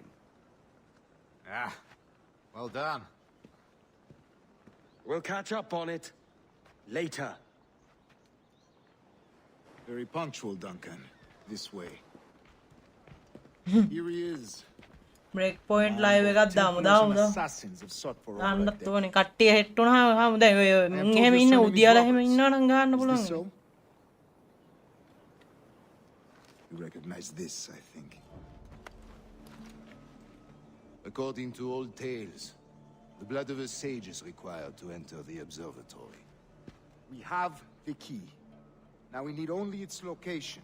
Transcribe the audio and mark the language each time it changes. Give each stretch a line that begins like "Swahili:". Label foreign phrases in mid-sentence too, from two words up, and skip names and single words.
English: Ah, well done. We'll catch up on it later. Very punctual, Duncan. This way. Here he is.
Sinhala: Breakpoint live එකක් දාමු
English: Assassins have sought for over a
Sinhala: දාන්නත්
English: decade.
Sinhala: ඕනේ කට්ටිය හෙට් වුණාම දැන් ඔය එහෙම ඉන්න උදියාලා එහෙම ඉන්නවා නම් ගන්න
English: Is
Sinhala: පුළුවන්.
English: this so? You recognize this, I think. According to old tales, the blood of a sage is required to enter the observatory. We have the key. Now we need only its location.